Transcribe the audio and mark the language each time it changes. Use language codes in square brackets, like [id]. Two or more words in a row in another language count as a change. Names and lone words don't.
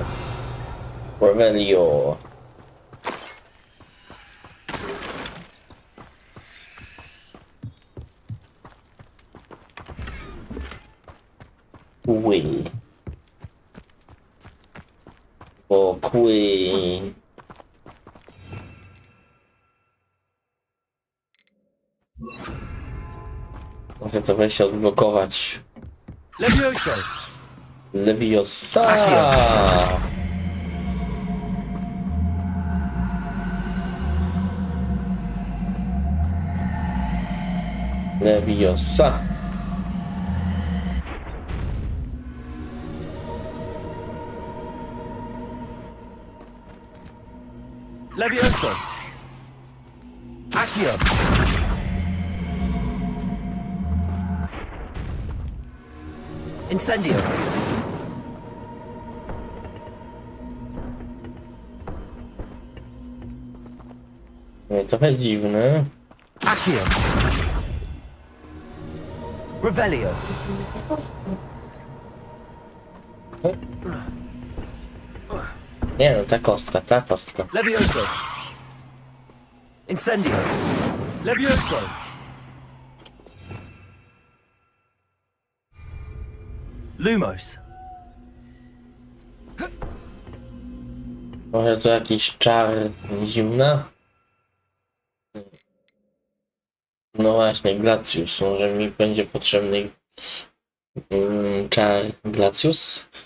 [pl] Revelio. Kły. O kły. Muszę to wejście odblokować. Levioso. Leviosa. Leviosa. Levioso. Accio. Incendio. Nie, trochę dziwne. Accio. Revelio. Nie no, ta kostka, ta kostka. Levioso. Incendio. Levioso. Lumos. Może to jakiś czar zimna? No właśnie, Glacius. Może mi będzie potrzebny czar Glacius?